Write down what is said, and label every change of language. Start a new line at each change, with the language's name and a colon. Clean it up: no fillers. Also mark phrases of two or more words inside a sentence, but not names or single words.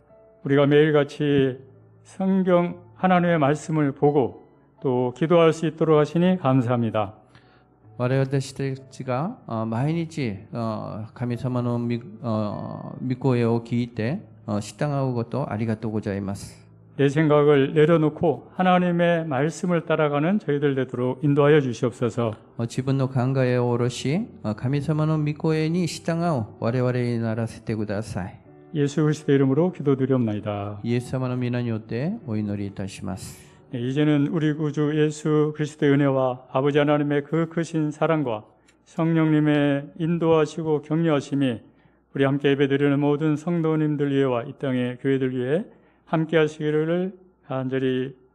Korean: 우리가 매일같이 성경 하나님의 말씀을 보고 또 기도할 수 있도록 하시니 감사합니다.
Japanese: 私たちが毎日神様の御声を聞いて従うことありがとうございます。
Korean: 내 생각을 내려놓고 하나님의 말씀을 따라가는 저희들 되도록 인도하여 주시옵소서.
Japanese: 自分の考えを下ろし神様の御声に従う我々にならせてください。
Korean: 예수 그리스도의 이름으로 기도드리옵나이다.
Japanese: イエス様の皆によってお祈りいたします。
Korean: 네, 이제는 우리 구주 예수 그리스도의 은혜와 아버지 하나님의 그 크신 사랑과 성령님의 인도하시고 격려하심이 우리 함께 예배드리는 모든 성도님들 위해와 이 땅의 교회들 위해 함께 하시기를 간절히